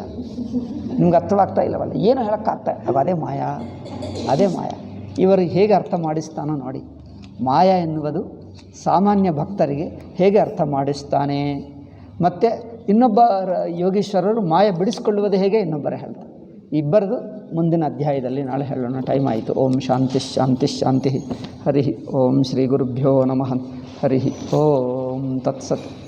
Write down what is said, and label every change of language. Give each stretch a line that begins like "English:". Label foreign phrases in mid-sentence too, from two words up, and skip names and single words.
Kannada: ನಿಮ್ಗೆ ಅರ್ಥವಾಗ್ತಾ ಇಲ್ಲವಲ್ಲ, ಏನು ಹೇಳೋಕ್ಕಾಗ್ತಾ ಅದೇ ಮಾಯಾ, ಅದೇ ಮಾಯಾ. ಇವರು ಹೇಗೆ ಅರ್ಥ ಮಾಡಿಸ್ತಾನೋ ನೋಡಿ. ಮಾಯಾ ಎನ್ನುವುದು ಸಾಮಾನ್ಯ ಭಕ್ತರಿಗೆ ಹೇಗೆ ಅರ್ಥ ಮಾಡಿಸ್ತಾನೆ. ಮತ್ತು ಇನ್ನೊಬ್ಬ ಯೋಗೀಶ್ವರರು ಮಾಯಾ ಬಿಡಿಸ್ಕೊಳ್ಳುವುದು ಹೇಗೆ ಇನ್ನೊಬ್ಬರೇ ಹೇಳ್ತಾರೆ. ಇಬ್ಬರದು ಮುಂದಿನ ಅಧ್ಯಾಯದಲ್ಲಿ ನಾಳೆ ಹೇಳೋಣ. ಟೈಮ್ ಆಯಿತು.
Sanskrit: ಓಂ ಶಾಂತಿ ಶಾಂತಿ ಶಾಂತಿ. ಹರಿ ಓಂ ಶ್ರೀ ಗುರುಭ್ಯೋ ನಮಃ. ಹರಿ ಓಂ ತತ್ಸತ್.